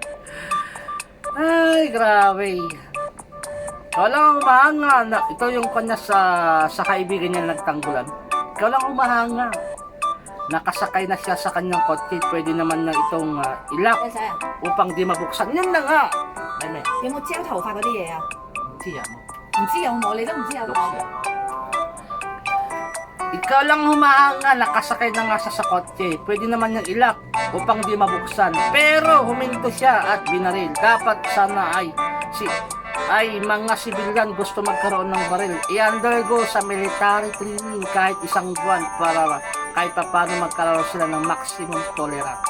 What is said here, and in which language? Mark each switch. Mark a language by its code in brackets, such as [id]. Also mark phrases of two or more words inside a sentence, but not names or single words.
[tl] Ay, grabe. Ikaw lang ang umahanga. Ito yung kanya sa kaibigan niya nagtanggulan. Ikaw lang ang umahanga. Nakasakay na siya sa kanyang kotse, pwede naman na itong ilak upang di mabuksan. Yan na nga. Ay, [yue] 有冇剪頭髮嗰啲嘢啊？唔知啊，唔知有冇？你都唔知有冇？ [tl] Ikaw lang humahanga, nakasakay na nga sa kotse. Pwede naman niyang ilak upang di mabuksan. Pero huminto siya at binaril. Dapat sana ay mga sibilyan gusto magkaroon ng baril. I-undergo sa [en] military training [tl] kahit isang buwan para kahit pa paano magkaroon sila ng [en] maximum tolerance.